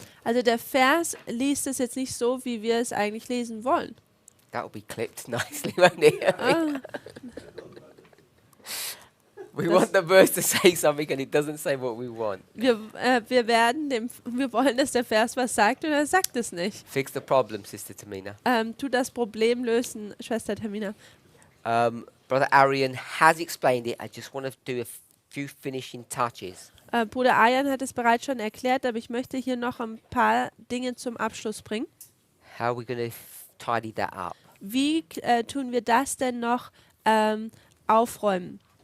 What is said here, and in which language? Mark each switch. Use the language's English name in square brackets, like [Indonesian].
[German] Also der Vers liest es jetzt nicht so, wie wir es eigentlich lesen wollen. [English] That will be clipped nicely, won't it? Ah, We want the verse to say something and it doesn't say what we want. [German] wir wollen, dass der Vers was sagt und er sagt es nicht. [English] Fix the problem, Sister Tamina. [German] Tu das Problem lösen, Schwester Termina. [English] Brother Arian has explained it. I just want to do a few finishing touches. [German] Bruder Ayan hat es bereits schon erklärt, aber ich möchte hier noch ein paar Dinge zum Abschluss bringen. [English] How are we going to tidy that up? [German] Wie tun wir das denn noch aufräumen?